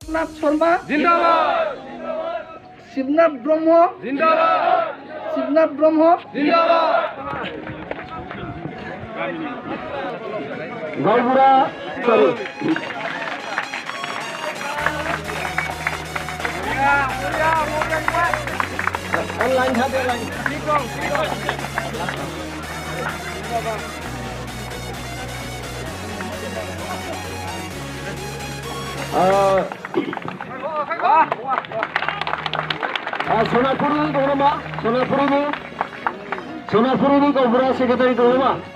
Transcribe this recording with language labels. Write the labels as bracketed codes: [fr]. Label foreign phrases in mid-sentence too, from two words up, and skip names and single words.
[brx] शिबनाथ शर्मा जिंदाबाद शिबनाथ ब्रह्म जिंदाबाद शिबनाथ ब्रह्म जिंदाबाद गावबुरा सॉरी online था online सोनापुरनि दङ नामा सोनापुरनि गावबुरा सेक्रेटारि दङ नामा